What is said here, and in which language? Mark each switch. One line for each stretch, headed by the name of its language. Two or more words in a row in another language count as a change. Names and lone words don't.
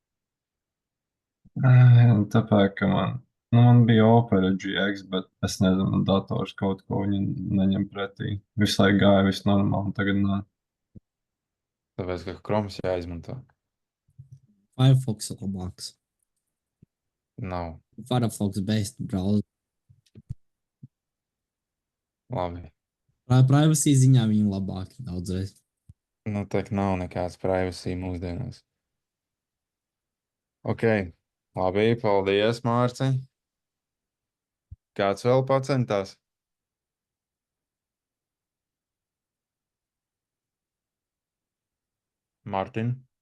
Latvian: Tāpēc, ka man bija Opera GX, bet es nezinu, dators kaut ko viņi neņem pretī. Visu laiku gāja, viss normāli, un tagad nē. Tāpēc, ka Chromes jāizmanto. Firefox ir labāks. Nav.
English: Firefox based browser.
Latvian: Labi. Privacy ziņā viņi labāki daudzreiz. Nu, tā nav nekāds privacy mūsdienās. Ok. Labi, paldies, Mārci. Kāds vēl pacentās? Mārtiņ?